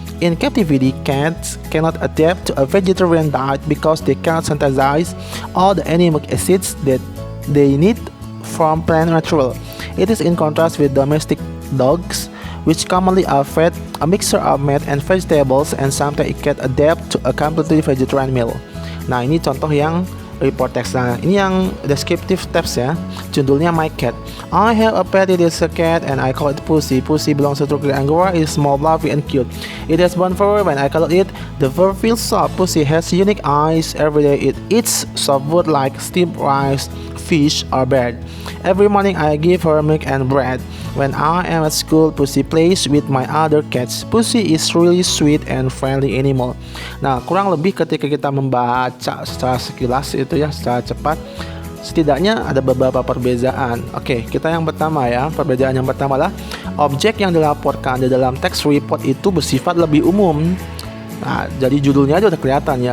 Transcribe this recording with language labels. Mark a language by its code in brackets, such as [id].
[en] In captivity, cats cannot adapt to a vegetarian diet because they cannot synthesize all the animal acids that they need from plant material. It is in contrast with domestic dogs, which commonly are fed a mixture of meat and vegetables, and sometimes it can adapt to a completely vegetarian meal. [id] Nah, ini contoh yang report text. Nah, ini yang descriptive text ya. Judulnya my cat. [en] I have a pet, it is a cat and I call it Pussy. Pussy belongs to Turkic Angora. It is small, fluffy and cute. It has brown fur. When I cuddle it, the fur feels soft. Pussy has unique eyes. Every day it eats soft food like steamed rice, fish or bread. Every morning I give her milk and bread. When I am at school, Pussy plays with my other cats. Pussy is really sweet and friendly animal. [id] Nah, kurang lebih ketika kita membaca secara sekilas itu ya, secara cepat, setidaknya ada beberapa perbedaan. Oke, kita yang pertama ya. Perbedaan yang pertama adalah objek yang dilaporkan di dalam teks report itu bersifat lebih umum. Nah, jadi judulnya aja udah kelihatan ya.